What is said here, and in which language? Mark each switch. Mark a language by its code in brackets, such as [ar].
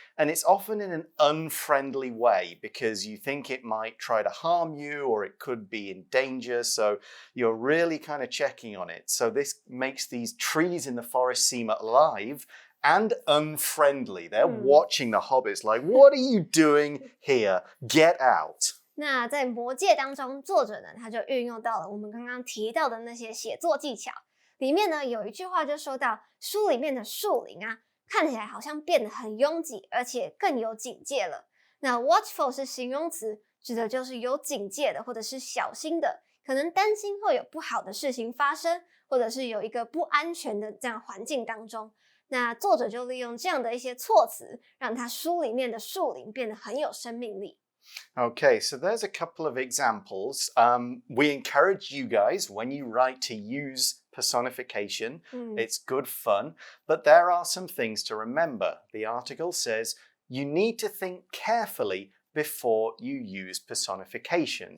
[en] And it's often in an unfriendly way because you think it might try to harm you or it could be in danger. So you're really kind of checking on it. So this makes these trees in the forest seem alive and unfriendly. They're watching the hobbits like, what are you doing here? Get out. [zh] 那在魔戒当中，作者呢他就运用到了我们刚刚提到的那些写作技巧。里面呢有一句话就说到，书里面的树林啊，看起来好像变得很拥挤，而且更有警戒了。那 watchful 是形容词，指的就是有警戒的，或者是小心的，可能担心会有不好的事情发生，或者是有一个不安全的这样环境当中。那作者就利用这样的一些措辞，让他书里面的树林变得很有生命力。 [en] Okay, so there's a couple of examples. We encourage you guys, when you write, to use personification. It's good fun, but there are some things to remember. The article says you need to think carefully before you use personification.